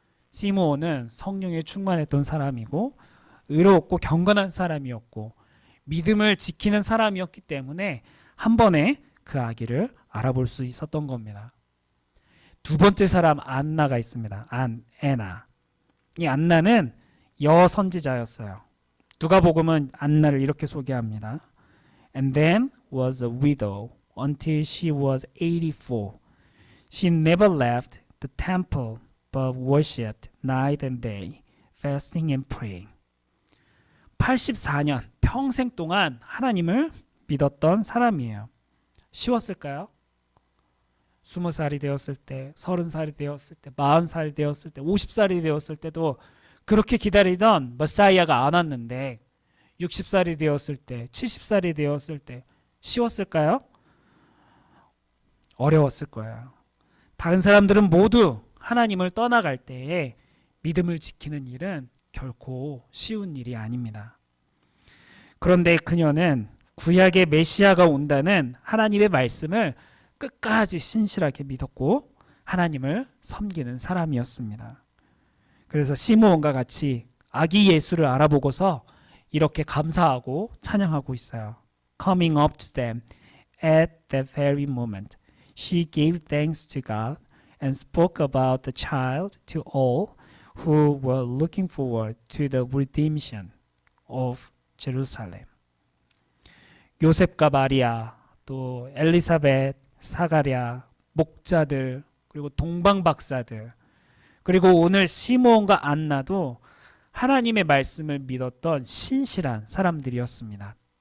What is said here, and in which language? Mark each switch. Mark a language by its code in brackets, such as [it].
[ko] 시므온은 성령에 충만했던 사람이고 의롭고 경건한 사람이었고 믿음을 지키는 사람이었기 때문에 한 번에 그 아기를 알아볼 수 있었던 겁니다. 두 번째 사람 안나가 있습니다. 에나. 이 안나는 여선지자였어요. 누가복음은 안나를 이렇게 소개합니다. [en] And then was a widow until she was 84. She never left the temple but worshipped night and day, fasting and praying. [ko] 84년 평생 동안 하나님을 믿었던 사람이에요. 쉬웠을까요? 20살이 되었을 때, 30살이 되었을 때, 40살이 되었을 때, 50살이 되었을 때도 그렇게 기다리던 메시아가 안 왔는데 60살이 되었을 때, 70살이 되었을 때 쉬웠을까요? 어려웠을 거예요. 다른 사람들은 모두 하나님을 떠나갈 때에 믿음을 지키는 일은 결코 쉬운 일이 아닙니다. 그런데 그녀는 구약의 메시아가 온다는 하나님의 말씀을 끝까지 신실하게 믿었고 하나님을 섬기는 사람이었습니다. 그래서 시므온과 같이 아기 예수를 알아보고서 이렇게 감사하고 찬양하고 있어요. [en] Coming up to them at that very moment, she gave thanks to God and spoke about the child to all who were looking forward to the redemption of Jerusalem. [ko] 요셉과 마리아, 또 엘리사벳, 사가랴, 목자들, 그리고 동방박사들, 그리고 오늘 시므온과 안나도 하나님의 말씀을 믿었던 신실한 사람들이었습니다.